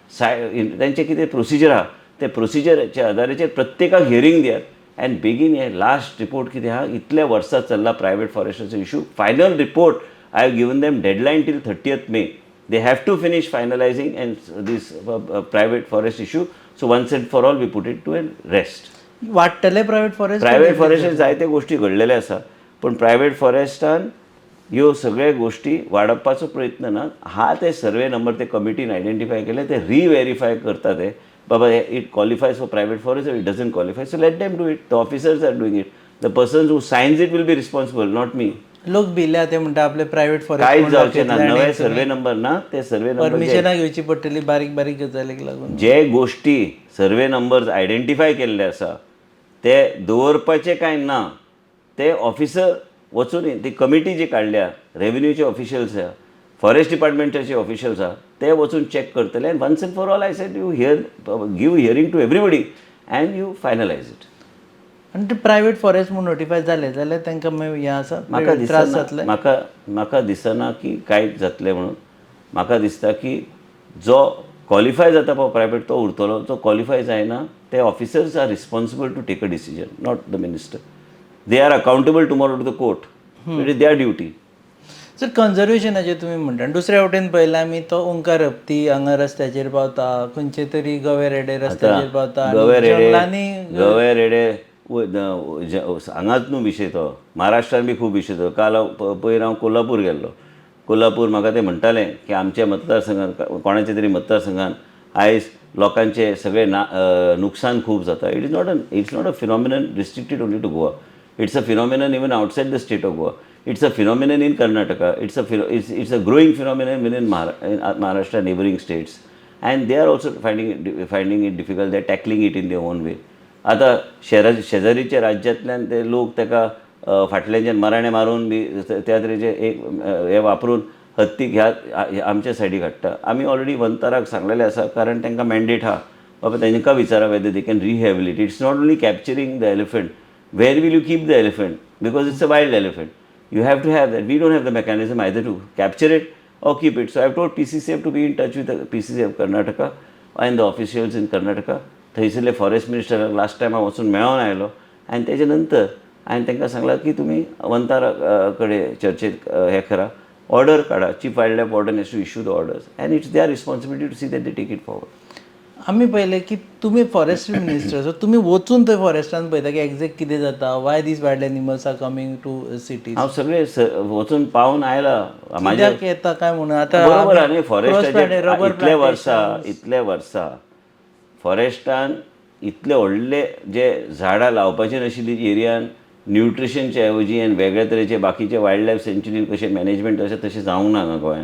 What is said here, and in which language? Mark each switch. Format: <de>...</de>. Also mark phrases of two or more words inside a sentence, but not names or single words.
<kok>तेंचें कितें प्रोसिजर आहा ते प्रोसिजराच्या आदाराचेर प्रत्येकाक हियरींग दियात आनी बेगीन हे लास्ट रिपोर्ट कितें आहा इतल्या वर्सां चल्ला प्रायवेट फॉरेस्टाचो इशू फायनल रिपोर्ट</kok> <en>I have given them deadline till 30th May they have to finish finalizing and this private forest issue so once and for all we put it to an rest</en> <kok>वाडटले प्रायवेट फॉरेस्टान जायते गोश्टी घडलेले आसा पण प्रायवेट फॉरेस्टान ह्यो सगळ्या गोश्टी वाडोवपाचो प्रयत्न ना हा ते</kok> <en>survey number</en> <kok>ते कमिटीन आयडेंटिफाय केले ते रिव्हेरीफाय करता ते बाबा</kok> <en>it qualifies for private forest it doesn't qualify so let them do it the officers are doing it the persons who signs it will be responsible not me</en> <kok>लोक भिल्या ते म्हणटा आपले प्रायवेट कांयच जावचें ना फॉरेस्ट नवे</kok> <en>survey number</en> <kok>ना ते</kok> <en>survey number</en> <kok>परमिशनां घेवची पडटली बारीक बारीक गजालीक लागून जे गोश्टी</kok> <en>survey numbers identify</en> <kok>केल्ले आसा ते दवरपाचें कांय ना ते ऑफिसर वचून ती कमिटी जी काडल्या रेव्हेन्यूचे ऑफिशियल्स आहा फॉरेस्ट डिपार्टमेंटाचे ऑफिशियल्स आहा ते वचून चॅक करतले आनी</kok> <en>once and for all I said you give hearing to everybody and you finalize it</en> <kok>आनी ते प्रायवेट फॉरेस्ट म्हणून नोटिफाय जाले जाल्यार तांकां मागीर हें आसा म्हाका त्रास दिसना जातले म्हाका दिसना की कांयच जातलें म्हणून म्हाका दिसता की जो क्वॉलिफाय जाता पळय प्रायवेट तो उरतलो जो क्वॉलिफाय जायना ते</kok> <en>officers are responsible to take a decision not the minister they are accountable tomorrow to the court it is their duty</en> <kok>सर कन्जर्वेशनाचें तुमी म्हणटा दुसऱ्या वटेन पळयला आमी तो ओंकार हत्ती हांगा रस्त्याचेर पावता खंयचे तरी गवे रेडे रस्त्याचेर पावता गवे रेडे हांगाच न्हू विशय तो महाराष्ट्रान बी खूब विशय तो काल पयर हांव कोल्हापूर गेल्लो कोल्हापूर म्हाका ते म्हणटाले की आमच्या मतदारसंघान कोणाच्या तरी मतदारसंघान आयज लोकांचे सगळे नुकसान खूब जाता</kok> <en>it's not a phenomenon restricted only to Goa it's a phenomenon even outside the state of Goa it's a phenomenon in Karnataka it's a growing phenomenon win in Maharashtra neighboring states and they are also finding it difficult they are tackling it in their own way</en> <kok>आतां शेजारीच्या राज्यांतल्यान ते लोक ताका फाटल्याच्यान मराणे मारून बी त्या तरेचे एक हे वापरून हत्ती ह्या आमच्या सायडीक हाडटा आमी ऑलरेडी वंताराक सांगलेलें आसा कारण तांकां मॅन्डेट आहा बाबा तांकां विचारा</kok> <en>whether they can rehabilit it's not only capturing the elephant where will you keep the elephant because it's a wild elephant</en> <kok>you have to have that. We don't have the mechanism either to capture it or keep it. So I've told PCCF to be in touch with the PCCF Karnataka and the officials in Karnataka. थंयसरले फॉरेस्ट मिनिस्टराक</kok> <en>last time</en> <kok>हांव वचून मेळोन आयलो आनी तेजे नंतर आनी तांकां सांगलां की तुमी वंतारा कडेन चर्चेक हें करा, ऑर्डर काडा,</kok> <en>chief wild life warden has to issue the orders and it's their responsibility to see that they take it forward.</en> <kok>आम्ही पहिले की तुम्ही</kok> <en>forestry minister,</en> <kok>सो तुम्ही वचून थंय फॉरेस्टान पळयता की एक्झॅक्ट कितें जाता,</kok> <en>why this wild animals are coming to cities,</en> <kok>हांव सगळे वचून पावन आयलां. म्हाज्या कित्याक येता काय म्हणून आतां बरोबर आहा न्ही, फॉरेस्टाचे रबर इतले वर्सां फॉरेस्टान इतले व्हडले जे झाडां लावपाचे नाशिल्ली एरियान न्यूट्रिशनचे ऐवजी आनी वेगळ्या तरेचे बाकीचे</kok> <en>wild life sanctuary</en> <kok>कशे मॅनेजमेंट तशें जावंक ना हांगा गोंयांत.</kok>